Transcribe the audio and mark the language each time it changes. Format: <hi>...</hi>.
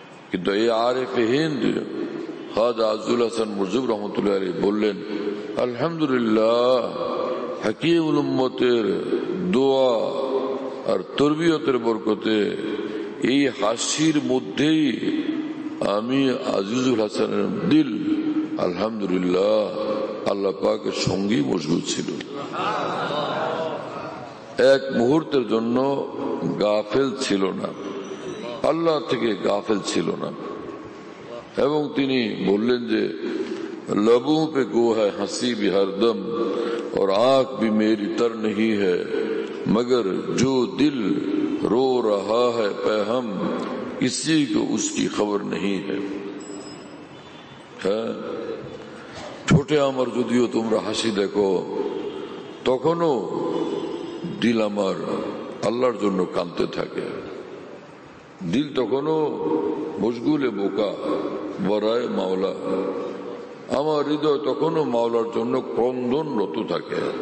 <bn>কিন্তু এই আরেফে হিন্দ খাজা আজিজুল হাসান মুরজু রহমতুল্লাহ আলাইহি বললেন, আলহামদুলিল্লাহ, হাকিমুল উম্মতের দোয়া আর তরবিয়তের বরকতে এই হাসির মধ্যেই আমি আজিজুল হাসানের দিল আলহামদুলিল্লাহ আল্লাহ পাকের সঙ্গেই মশগুল ছিল, এক মুহূর্তের জন্য গাফেল ছিল না, আল্লাহ থেকে গাফেল ছিল না। এবং তিনি বললেন যে</bn> <hi>লবু পে গো হ্যায় হাসি भी हरदम और आंख भी मेरी तर नहीं है, मगर जो दिल रो रहा है पैहम किसी को उसकी खबर नहीं है।</hi> <bn>ঠোঁটে আমার যদিও তোমরা হাসি দেখো, তখনও দিল আমার আল্লাহর জন্য কাঁদতে থাকে, দিল তখনও মশগুলে বোকা বরায় মাওলা, আমার হৃদয় তখনও মাওলার জন্য ক্রন্দনরত থাকে।</bn>